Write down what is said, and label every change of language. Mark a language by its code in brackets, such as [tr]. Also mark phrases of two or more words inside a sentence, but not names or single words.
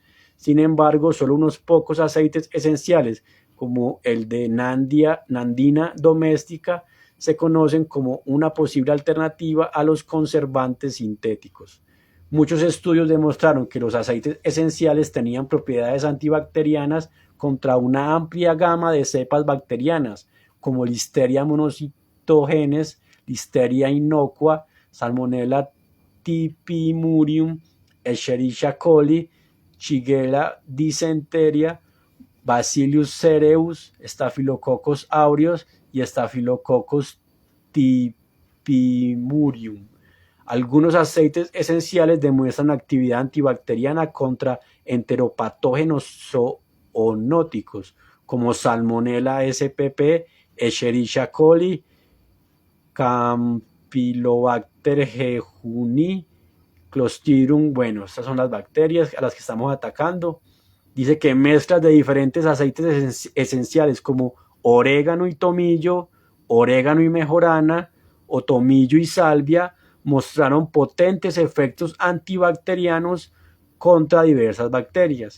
[es] Sin embargo, solo unos pocos aceites esenciales, como el de Nandina domestica, se conocen como una posible alternativa a los conservantes sintéticos. Muchos estudios demostraron que los aceites esenciales tenían propiedades antibacterianas contra una amplia gama de cepas bacterianas, como Listeria monocytogenes, Listeria innocua, Salmonella typhimurium, Escherichia coli, Shigella dysenteria, Bacillus cereus, Staphylococcus aureus y Staphylococcus typhimurium. Algunos aceites esenciales demuestran actividad antibacteriana contra enteropatógenos zoonóticos como Salmonella spp, Escherichia coli, Campylobacter jejuni, Clostridium. Bueno, estas son las bacterias a las que estamos atacando. Dice que mezclas de diferentes aceites esenciales como orégano y tomillo, orégano y mejorana o tomillo y salvia mostraron potentes efectos antibacterianos contra diversas bacterias.